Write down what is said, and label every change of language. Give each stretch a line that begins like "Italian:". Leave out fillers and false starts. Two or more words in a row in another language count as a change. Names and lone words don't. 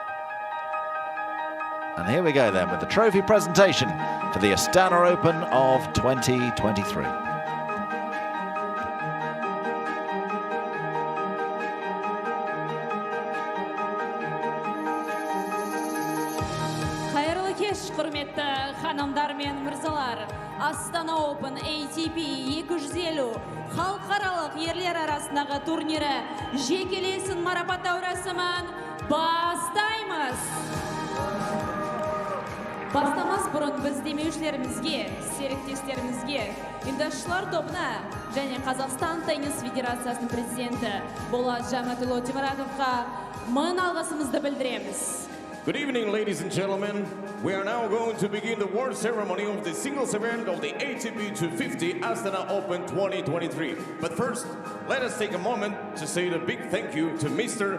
English: And here we go then with the trophy presentation for the Astana Open of 2023.
Kazakh: Hayırlı kеш, құрметті ханымдар мен мырзалар. Astana Open ATP 250 халықаралық ерлер арасындағы турнирі жекелесін марапаттау рәсімін бастаймыз. Бастамас бұрын біз демеушілерімізге, серіктестерімізге, ұйымдастырушылар тобына және Қазақстан теннис федерациясының президенті Болат Жаңатұлы Теміратовқа мың алғысымызды білдіреміз.
English: Good evening, ladies and gentlemen. We are now going to begin the award ceremony of the singles event of the ATP 250 Astana Open 2023. But first, let us take a moment to say a big thank you to Mr.